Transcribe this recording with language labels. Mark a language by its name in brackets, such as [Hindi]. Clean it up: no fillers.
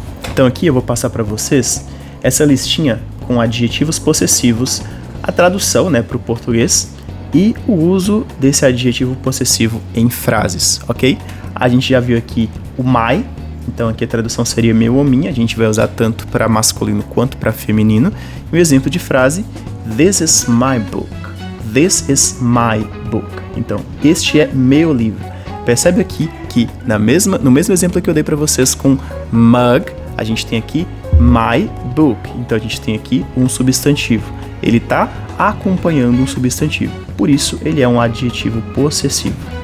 [Portuguese] Então aqui eu vou passar para vocês essa listinha com adjetivos possessivos, a tradução, né, para o português e o uso desse adjetivo possessivo em frases, ok? A gente já viu aqui o my, então aqui a tradução seria meu ou minha, a gente vai usar tanto para masculino quanto para feminino. E o exemplo de frase, [English] "This is my book", "This is my book". [Portuguese] Então, este é meu livro. Percebe aqui que no mesmo exemplo que eu dei para vocês com mug, a gente tem aqui my book. Então a gente tem aqui um substantivo. Ele está acompanhando um substantivo, por isso ele é um adjetivo possessivo.